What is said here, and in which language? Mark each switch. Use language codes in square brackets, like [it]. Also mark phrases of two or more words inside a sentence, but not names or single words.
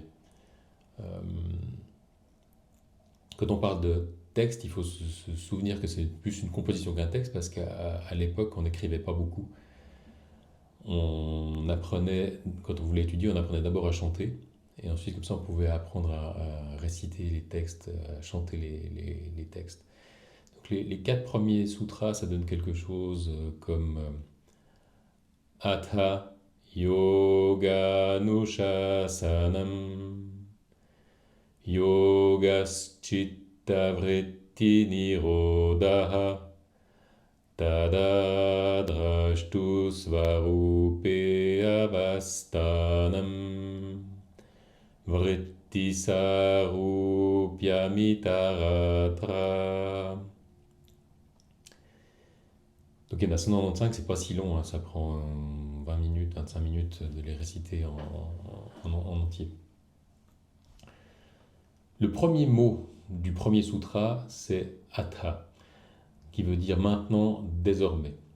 [fr] Euh, Quand on parle de texte, il faut se souvenir que c'est plus une composition qu'un texte parce qu'à l'époque, on n'écrivait pas beaucoup. On apprenait, quand on voulait étudier, on apprenait d'abord à chanter, et ensuite, comme ça, on pouvait apprendre à réciter les textes, à chanter les textes. Donc, les 4 premiers sutras, ça donne quelque chose comme [sa] Atha Yoga Nushasanam Yogaschitta Vritti Nirodha Tada drashtu svarupe avastanam vritti sarupya mitaratra. [fr] Donc il y en a 195, c'est pas si long, hein, ça prend 20 minutes, 25 minutes de les réciter en entier. Le premier mot du premier sutra, c'est Atha, qui veut dire maintenant, désormais.